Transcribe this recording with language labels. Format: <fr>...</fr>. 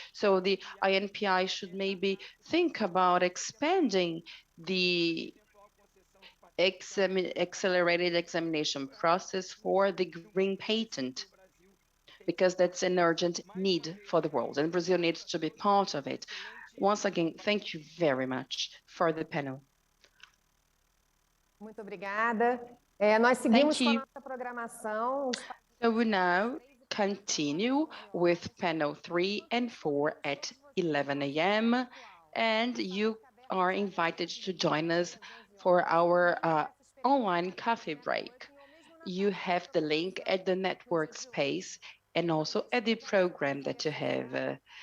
<en>So the INPI should maybe think about expanding the accelerated examination process for the green patent, because that's an urgent need for the world, and Brazil needs to be part of it. Once again, thank you very much for the panel.</en> <pt>Muito obrigada. Nós seguimos com a nossa programação.</pt> <en>So we now continue with panel 3 and 4 at 11 a.m. And you are invited to join us for our online coffee break. You have the link at the network space and also at the program that you have.</en>